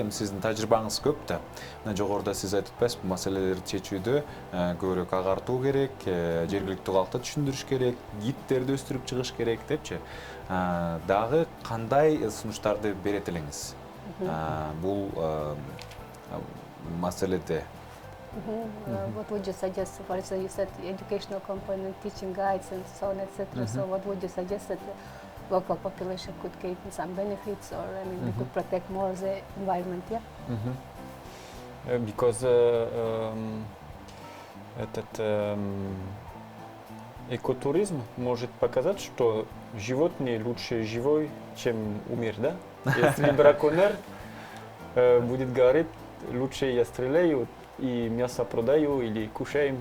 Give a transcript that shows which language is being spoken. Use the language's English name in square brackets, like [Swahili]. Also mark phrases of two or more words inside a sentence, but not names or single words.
[Kyrgyz] Эми сиздин тажрыйбаңыз көп да. Мына жогоруда сиз айтып атпайсызбы, бул маселелерди чечүүдө көбүрөөк агартуу керек, жергиликтүү калкты түшүндүрүш керек, гидтерди өстүрүп чыгыш керек депчи. Дагы кандай сунуштарды берет элеңиз? Бул маселеде. [English] What would you suggest? For example, you said educational component, teaching guides and so on, etc. So what would you suggest that the local population could gain some benefits, or I mean, we could protect more the environment, yeah? [Russian] Because этот экотуризм может показать, что животные лучше живой, чем умер, да? Если браконьер будет говорить, лучше я стреляю и мясо продаю или кушаем.